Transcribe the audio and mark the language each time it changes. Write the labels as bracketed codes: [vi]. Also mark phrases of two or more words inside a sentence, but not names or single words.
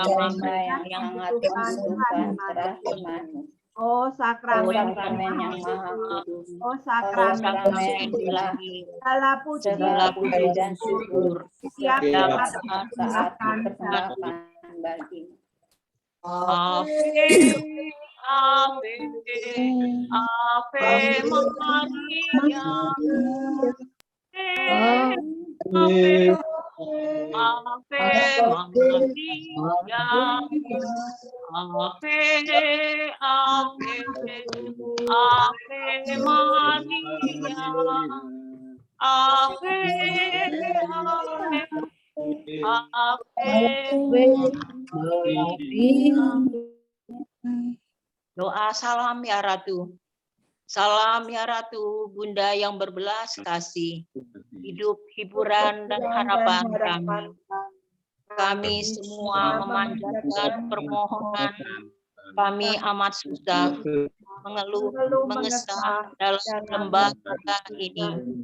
[id] mereka yang sangat membutuhkan kerahimanmu. Oh O sakramen sakramen yang maha kudus, Oh O sakramen sakramen ilahi, segala puji dan syukur Siap saat dipersembahkan bagimu. [la] Ave, Ave, Ave Maria. Ave, Ave Maria. Ave, Ave, Ave Maria. Ave, Ave, [id] Doa salam ya Ratu. Salam ya Ratu, Bunda yang berbelas kasih, hidup, hiburan, dan harapan kami. Kami semua memanjatkan permohonan kami amat susah, mengeluh, mengesah dalam lembaga ini.